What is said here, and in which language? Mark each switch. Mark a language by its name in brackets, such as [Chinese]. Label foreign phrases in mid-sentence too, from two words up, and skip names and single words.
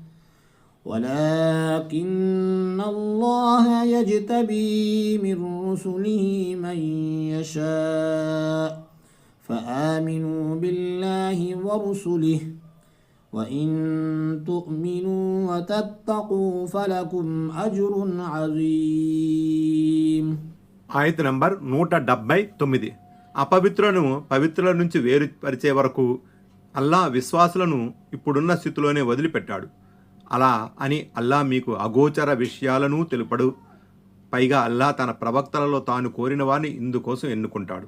[Arabic] من رسله من يشاء فآمنوا بالله ورسله وإن تؤمنوا وتتقوا فلكم أجر عظيم. [Telugu] ఆయత నంబర్ 179. అపవిత్రులను పవిత్రుల నుంచి వేరుపరిచే వరకు అల్లా విశ్వాసులను ఇప్పుడున్న స్థితిలోనే వదిలిపెట్టాడు. అలా అని అల్లా మీకు అగోచర విషయాలను తెలుపడు. పైగా అల్లా తన ప్రవక్తలలో తాను కోరిన వారిని ఇందుకోసం ఎన్నుకుంటాడు.